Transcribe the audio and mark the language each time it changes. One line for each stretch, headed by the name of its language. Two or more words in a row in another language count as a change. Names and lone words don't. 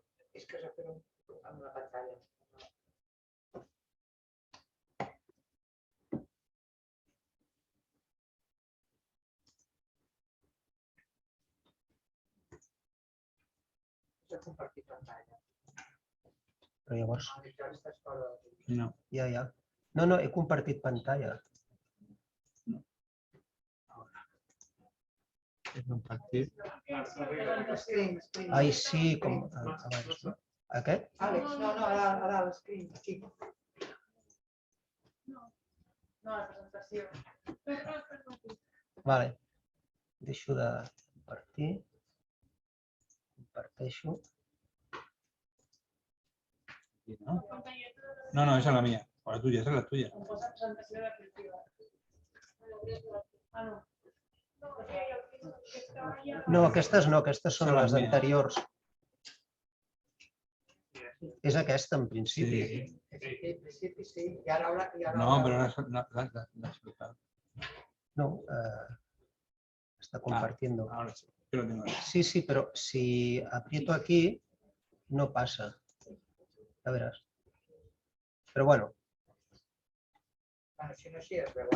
Spanish: Es que se hace una pantalla. Es compartir pantalla.
Catalan: Però llavors, No. ja. No, he compartit pantalla. Compartir. Screen. Ai, sí, com abans. No? Aquest? Àlex, no, ara l'escreen, aquí. No, la presentació. Vale. Deixo de compartir. Comparteixo.
Spanish: ¿No? No, esa es la mía. O la tuya, esa es la tuya.
Catalan: Em posa presentació definitiva. Ah, no. No, aquestes no, aquestes són Són les les meves. anteriors. És aquesta, en principi. Sí.
Spanish: Y ahora, No, pero la soltado. No, está compartiendo. Ahora sí. Yo lo tengo ahí. Sí, pero si aprieto aquí, no pasa. Ya verás. Pero bueno, Bueno, si no, sí es verdad.